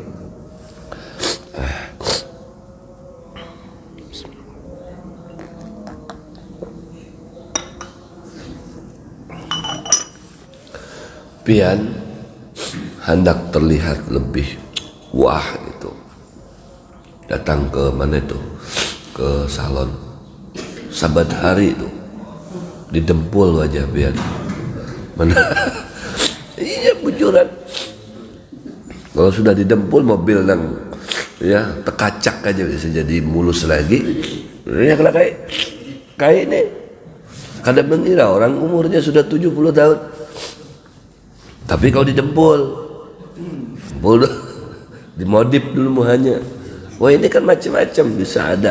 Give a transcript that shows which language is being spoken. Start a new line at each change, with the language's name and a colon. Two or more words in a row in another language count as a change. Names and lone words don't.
Banjar: Pian hendak terlihat lebih wah itu, datang ke mana itu, ke salon. Saban hari itu didempul wajah pian. Mana? Iya bujuran. Kalau sudah didempul mobil nang ya tekacak aja bisa jadi mulus lagi.
Indonesian: Ya kalau kayak ini Kadang mengira orang umurnya sudah 70 tahun. Tapi kalau dijempol, dimodif dulu muhanya. Wah ini kan macam-macam bisa ada.